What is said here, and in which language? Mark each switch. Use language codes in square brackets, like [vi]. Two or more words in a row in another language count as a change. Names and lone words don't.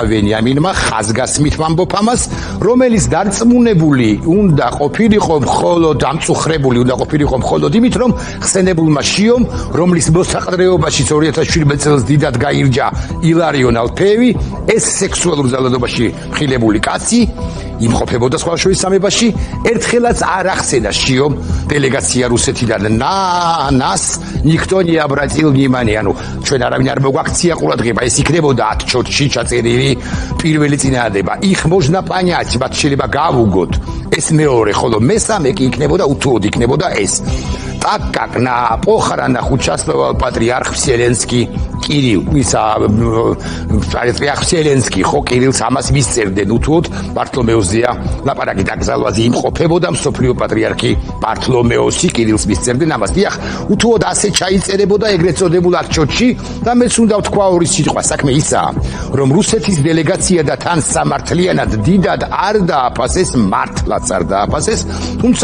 [ka] ვენიამინმა ხაზგასმით ვამბობ ამას რომელიც დარწმუნებული უნდა ყოფილიყო მხოლოდ ამწუხრებული უნდა ყოფილიყო მხოლოდ იმით რომ ხსენებულმა შიომ რომლის მოსაყდრეობაში 2017 წელს დიდად გაირჯა ილარიონ ალფეევი ეს სექსუალურ ძალადობაში მხილებული კაცი იმყოფებოდა სხვა შორის სამებაში ერთხელაც არ ახსენა შიომ დელეგაცია რუსეთიდან ნას [ru] никто не обратил внимания [ka] ანუ ჩვენ არავინ არ მოგვაქცია ყურადღება ეს იქნებოდა отчётში ჩაწერილი პირველი წინადადება [ru] их можно понять [ka] მათ შეიძლება გავუგოთ ეს მეორე ხოლო მესამე კი იქნებოდა უთუოდ იქნებოდა ეს [ru] так как на похоронах участвовал патриарх Вселенский Кирилл патриарх Вселенский [ka] ხო კირილს ამას მისწერდნენ უთუოდ ბართლომეოზია ლაპარაკი დაკრძალვაზე იმყოფებოდა მსოფლიო პატრიარქი ბართლომეოსი კირილს მისწერდნენ ამას დიახ უთუოდ ასე ჩაიწერებოდა ეგრეთ წოდებულ отчётში და მეც უნდა ვთქვა ორი სიტყვა საქმე ისაა რომ რუსეთის დელეგაცია და თან სამართლიანად დიდად არ დააფასეს მართლაც არ დააფასეს თუმცა